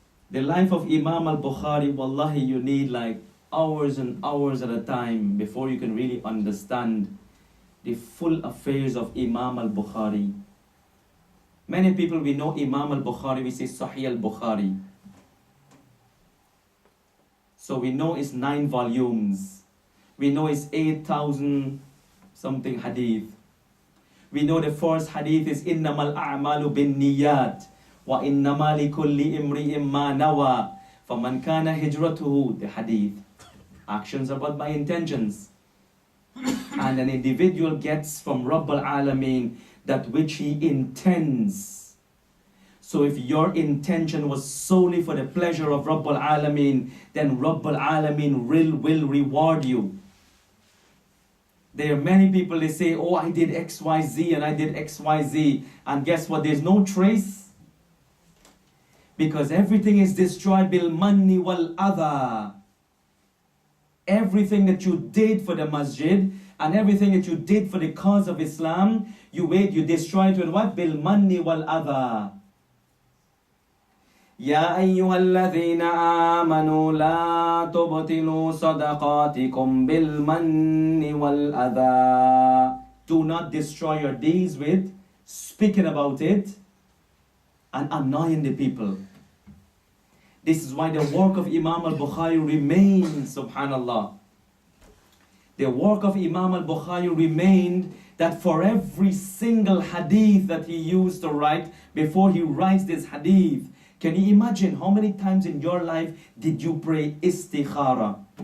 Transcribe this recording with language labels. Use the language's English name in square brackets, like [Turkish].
[English] The life of Imam al-Bukhari, wallahi, you need like hours and hours at a time before you can really understand the full affairs of Imam al-Bukhari. Many people, we know Imam al-Bukhari, we say Sahih al-Bukhari. So we know it's 9 volumes. We know it's 8,000 something hadith. We know the first hadith is [Arabic] إِنَّمَا الْأَعْمَالُ بِالنِّيَّاتِ وَإِنَّمَا لِكُلِّ إِمْرِئٍ مَّا نَوَى فَمَنْ كَانَ هِجْرَتُهُ. [English] The hadith. Actions are but by intentions. And an individual gets from Rabbul Alameen that which he intends. So if your intention was solely for the pleasure of Rabbul Alameen, then Rabbul Alameen will reward you. There are many people, they say, oh, I did XYZ and I did XYZ. And guess what? There's no trace. Because everything is destroyed [Arabic] bil manni wal adha. [English] Everything that you did for the masjid and everything that you did for the cause of Islam, you destroy it with what? [Arabic] Bil manni wal adha. يا أيها الذين آمنوا لا تبطلوا صدقاتكم بالمن والأذى. [English] Do not destroy your deeds with speaking about it and annoying the people. This is why the work of Imam al-Bukhari remains, subhanallah. The work of Imam al-Bukhari remained that for every single hadith that he used to write, before he writes this hadith, can you imagine how many times in your life did you pray istikhara?